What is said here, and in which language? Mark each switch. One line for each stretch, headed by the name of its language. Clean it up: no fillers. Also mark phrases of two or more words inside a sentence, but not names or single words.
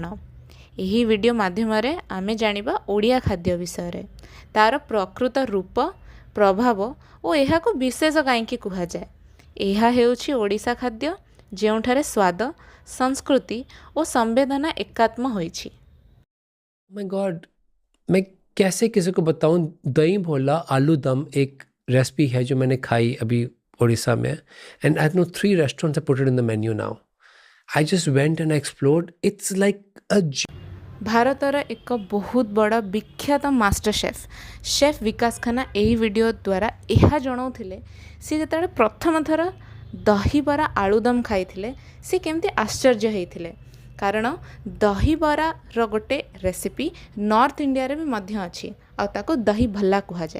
Odia: ଏହି ଭିଡ଼ିଓ ମାଧ୍ୟମରେ ଆମେ ଜାଣିବା ଓଡ଼ିଆ ଖାଦ୍ୟ ବିଷୟରେ, ତା'ର ପ୍ରକୃତ ରୂପ, ପ୍ରଭାବ ଓ ଏହାକୁ ବିଶେଷ କାହିଁକି କୁହାଯାଏ। ଏହା ହେଉଛି ଓଡ଼ିଶା ଖାଦ୍ୟ, ଯେଉଁଠାରେ ସ୍ୱାଦ, ସଂସ୍କୃତି ଓ ସମ୍ବେଦନା ଏକାତ୍ମ ହୋଇଛି।
English: My god,
Hindi: मैं कैसे किसी को बताऊं। दही भोला आलू दम एक रेसिपी है जो मैंने खाई अभी उड़ीसा में,
English: and I know 3 restaurants put it in the menu now. I just went and explored. It's like a
Odia: ଭାରତର ଏକ ବହୁତ ବଡ଼ ବିଖ୍ୟାତ ମାଷ୍ଟର ଶେଫ୍ ବିକାଶ ଖାନା ଏହି ଭିଡ଼ିଓ ଦ୍ୱାରା ଏହା ଜଣାଉଥିଲେ ସେ ଯେତେବେଳେ ପ୍ରଥମ ଥର ଦହିବରା ଆଳୁଦମ୍ ଖାଇଥିଲେ ସେ କେମିତି ଆଶ୍ଚର୍ଯ୍ୟ ହେଇଥିଲେ। କାରଣ ଦହିବରାର ଗୋଟେ ରେସିପି ନର୍ଥ ଇଣ୍ଡିଆରେ ବି ମଧ୍ୟ ଅଛି ଆଉ ତାକୁ ଦହି ଭଲ୍ଲା କୁହାଯାଏ।